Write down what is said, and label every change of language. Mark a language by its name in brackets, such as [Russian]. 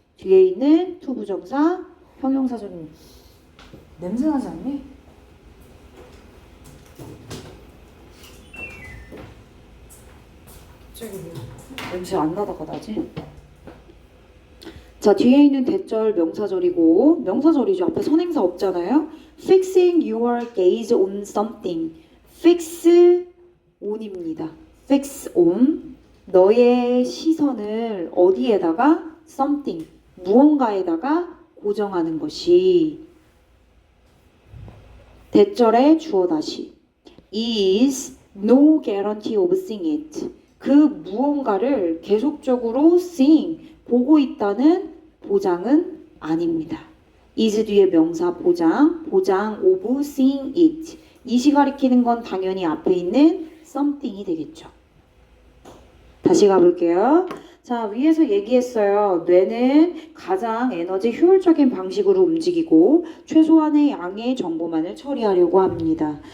[Korean] 뒤에 있는 to 부정사, 형용사적인 냄새 나지 않니? 갑자기 냄새 안 나다가 나지? 자, 뒤에 있는 대절 명사절이고 명사절이죠. 앞에 선행사 없잖아요. [English] Fixing your gaze on something. Fix on입니다. Fix on. [Korean] 너의 시선을 어디에다가? [English] Something. [Korean] 무언가에다가 고정하는 것이. 대절의 주어 다시. [English] Is no guarantee of seeing it. [Korean] 그 무언가를 계속적으로 seeing, 보고 있다는 보장은 아닙니다. is 뒤에 명사 보장 [English] of seeing it. [Korean] 이시 가리키는 건 당연히 앞에 있는 something이 되겠죠. 다시 가볼게요. 자, 위에서 얘기했어요. 뇌는 가장 에너지 효율적인 방식으로 움직이고 최소한의 양의 정보만을 처리하려고 합니다.